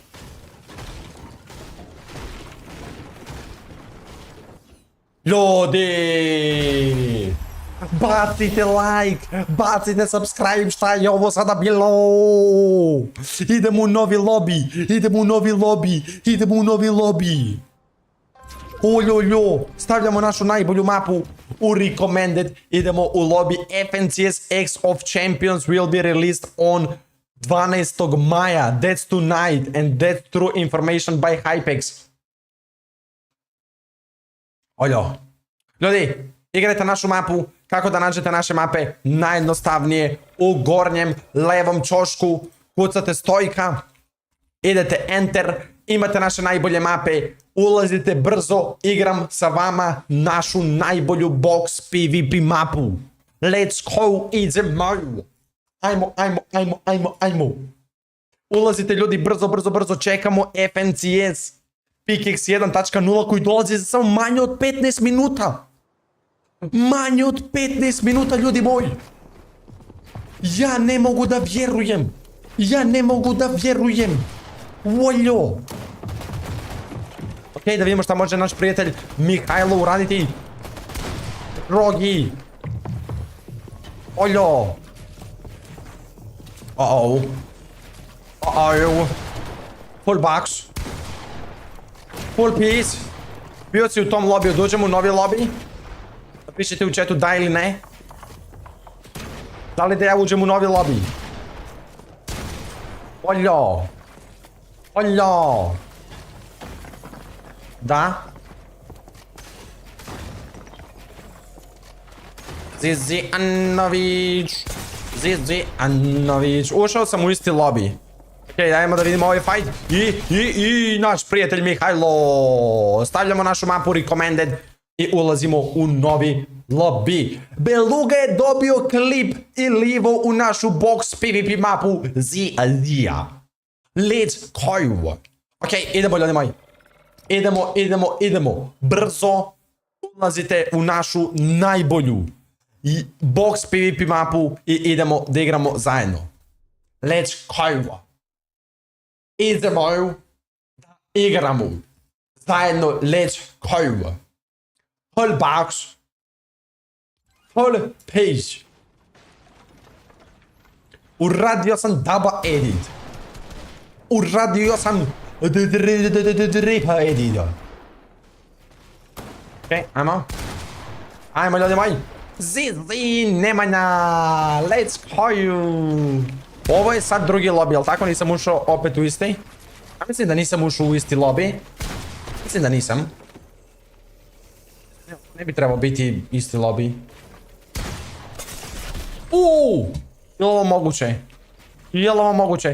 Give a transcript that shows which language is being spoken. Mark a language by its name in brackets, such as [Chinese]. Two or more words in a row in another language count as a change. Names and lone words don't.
[Serbian] Bacite like, bacite subscribe, šta je ovo sada bilo? Idemo u novi lobby. Stavljamo našu najbolju mapu u recommended. Idemo u lobby. [English] FNCS X of Champions will be released on 12. [Serbian] maja. [English] That's tonight and that's true information by Hypex. [Serbian] Ljudi, igrajte našu mapu. Kako da nađete naše mape? Najjednostavnije, u gornjem levom ćošku kucate Stojka, idete enter, imate naše najbolje mape, ulazite brzo, igram sa vama našu najbolju box PvP mapu. [English] Let's go, [Serbian] idemo. Ajmo. Ulazite ljudi, brzo, čekamo FNCS Pickaxe 1.0 koji dolazi za samo manje od 15 minuta. Manje od 15 minuta, ljudi moji. Ja ne mogu da vjerujem. Voljo. Ok, da vidimo šta može naš prijatelj Mihajlo uraditi. Rogi. Oljo. [English] Full box. Full piece. [Serbian] Bio si u tom lobiju, dođemo u novi lobby. Pišite u chatu da ili ne. Da li da ja uđem u novi lobby? Oljo. Da. Zizi Anović. Ušao sam u isti lobby. Ok, dajmo da vidimo ovaj fight. I naš prijatelj Mihajlo. Stavljamo našu mapu recommended i ulazimo u novi lobby. Beluga je dobio klip i livo u našu box PvP mapu Zia. [English] Let's go. [Serbian] Ok, idemo ljudi moji. Idemo. Brzo ulazite u našu najbolju box PvP mapu i idemo da igramo zajedno. [English] Let's go. [Serbian] Idemo da igramo zajedno. [English] Let's go. Full box. Full page. [Serbian] Uradio sam [English] double edit. [Serbian] Uradio sam [English] triple edit. [Serbian] Ok, ajmo ljudi moji. Zizi Nemanja. [English] Let's go. [Serbian] Ovo je sad drugi lobby, jel tako? Nisam ušao opet u isti. Ja mislim da nisam ušao u isti lobby. Mislim da nisam. Ne bi trebao biti isti lobby. Je li ovo moguće?